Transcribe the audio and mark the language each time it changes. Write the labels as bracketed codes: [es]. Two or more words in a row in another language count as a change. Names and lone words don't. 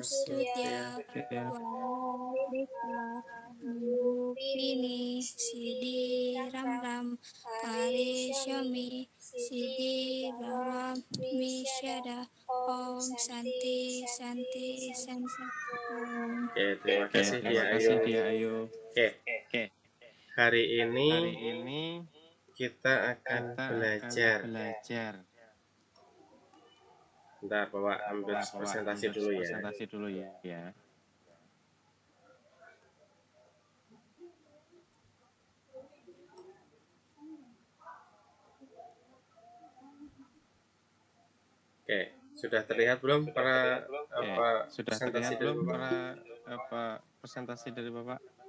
[sa] Namam Stutya Wadika Rupini Siddhi Ram Ram Kare Shami Siddhi Ram Mishada Om Santi Santi Santi Om. [id] Oke, terima kasih Dia Ayu. Oke, hari ini kita akan belajar. Bentar, Bapak ambil presentasi dulu ya. Oke, sudah terlihat belum para presentasi dari Bapak?